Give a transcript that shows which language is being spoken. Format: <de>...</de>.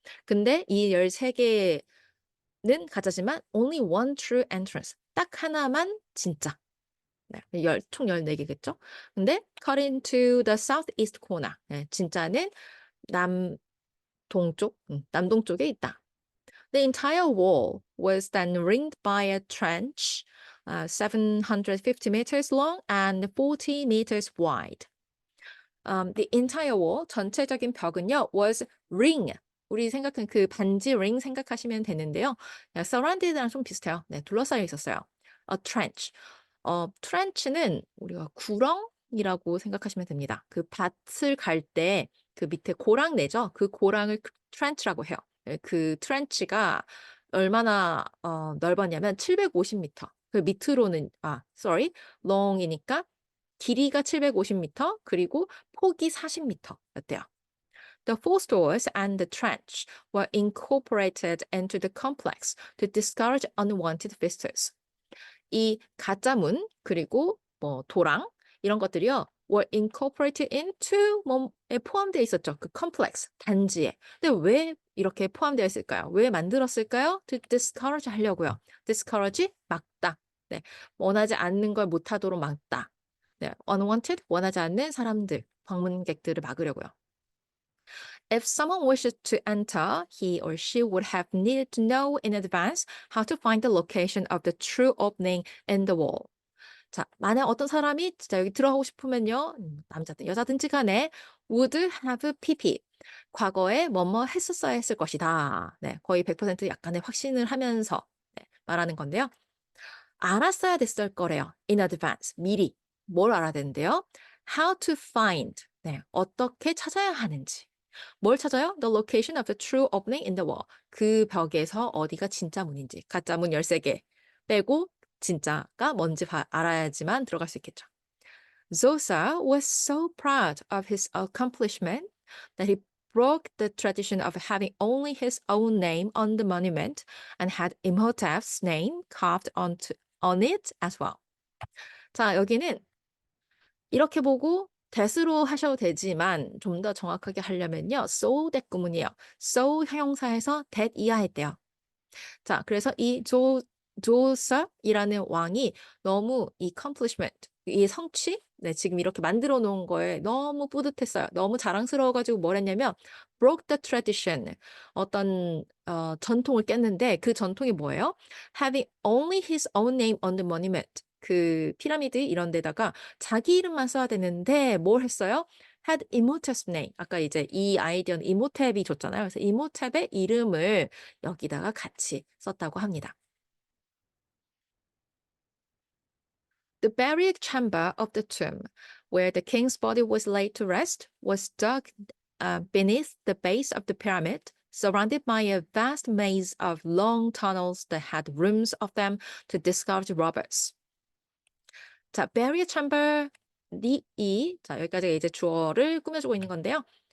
<ko>근데 이 13개는 가짜지만</ko> <en>only one true entrance,</en> <ko>딱 하나만 진짜. 네. 총 14개겠죠? 근데</ko> <en>cut into the southeast corner.</en> <ko>네. 진짜는 남동쪽, 남동쪽에 있다.</ko> <en>The entire wall was then ringed by a trench, 750 meters long and 40 meters wide. The entire wall,</en> <ko>전체적인 벽은요,</ko> <en>was ring.</en> <ko>우리 생각한 그 반지 ring 생각하시면 되는데요. surrounded랑 좀 비슷해요. 네, 둘러싸여 있었어요.</ko> <en>A trench.</en> <ko>trench는 우리가 구렁이라고 생각하시면 됩니다. 그 밭을 갈 때 그 밑에 고랑 내죠. 그 고랑을 trench라고 해요. 예, 그 trench가 얼마나 넓었냐면 750m. 그 밑으로는 long이니까 길이가 750m 그리고 폭이 40m였대요.</ko> <en>The four stores and the trench were incorporated into the complex to discourage unwanted visitors.</en> <ko>이 가짜 문 그리고 뭐 도랑 이런 것들이요,</ko> <en>were incorporated into</en> <ko>뭐에 포함되어 있었죠. 그 complex 단지에. 근데 왜 이렇게 포함되어 있을까요? 왜 만들었을까요?</ko> <en>To discourage</en> <ko>하려고요. discourage 막다. 네, 원하지 않는 걸 못하도록 막다. 네, unwanted 원하지 않는 사람들, 방문객들을 막으려고요.</ko> <en>If someone wishes to enter, he or she would have needed to know in advance how to find the location of the true opening in the wall.</en> <ko>자, 만약 어떤 사람이 진짜 여기 들어가고 싶으면요, 남자든 여자든지 간에</ko> <en>would have pp.</en> <ko>과거에 뭐뭐 했었어야 했을 것이다. 네, 거의 100% 약간의 확신을 하면서 말하는 건데요. 알았어야 됐을 거래요.</ko> <en>In advance, 미리.</en> <ko>뭘 알아야 되는데요?</ko> <en>How to find.</en> <ko>네, 어떻게 찾아야 하는지. 뭘 찾아요?</ko> <en>The location of the true opening in the wall.</en> <ko>그 벽에서 어디가 진짜 문인지. 가짜 문 13개 빼고 진짜가 뭔지 알아야지만 들어갈 수 있겠죠.</ko> <en>Zosa was so proud of his accomplishment that he broke the tradition of having only his own name on the monument and had Imhotep's name carved on it as well.</en> <ko>자, 여기는 이렇게 보고 that으로 하셔도 되지만 좀 더 정확하게 하려면요, so that 구문이에요. so 형용사에서 that 이하했대요. 자, 그래서 이 조서이라는 왕이 너무 이 accomplishment, 이 성취, 네, 지금 이렇게 만들어 놓은 거에 너무 뿌듯했어요. 너무 자랑스러워가지고 뭘 했냐면</ko> <en>broke the tradition,</en> <ko>어떤 전통을 깼는데 그 전통이 뭐예요?</ko> <en>Having only his own name on the monument.</en> <ko>그 피라미드 이런 데다가 자기 이름만 써야 되는데 뭘 했어요?</ko> <en>had Imhotep's name.</en> <ko>아까 이제 이 아이디어는 이모탭이 줬잖아요. 그래서 이모탭의 이름을 여기다가 같이 썼다고 합니다.</ko> <en>The burial chamber of the tomb, where the king's body was laid to rest, was dug beneath the base of the pyramid, surrounded by a vast maze of long tunnels that had rooms of them to discourage robbers.</en> <ko>자, burial chamber, 자, 여기까지 이제 주어를 꾸며주고 있는 건데요.</ko>